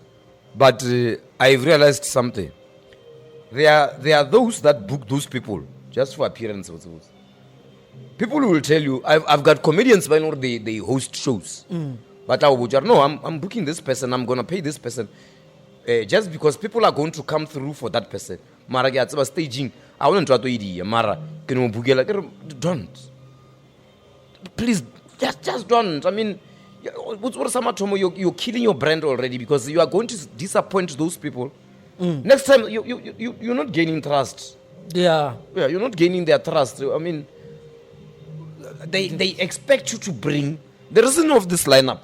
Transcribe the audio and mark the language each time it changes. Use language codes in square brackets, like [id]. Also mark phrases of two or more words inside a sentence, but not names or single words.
[en] But I've realized something. There are those that book those people just for appearance. people will tell you, I've got comedians by now, they host shows. But I would no, I'm booking this person, I'm going to pay this person. Just because people are going to come through for that person. [tn] Mara ke a tseba staging, [en] I want to try to eat [tn] mara ke no bukela ke don't. [en] Please just don't. I mean, you're killing your brand already because you are going to disappoint those people. Next time you're not gaining trust. Yeah, you're not gaining their trust. I mean, they expect you to bring the reason of this lineup.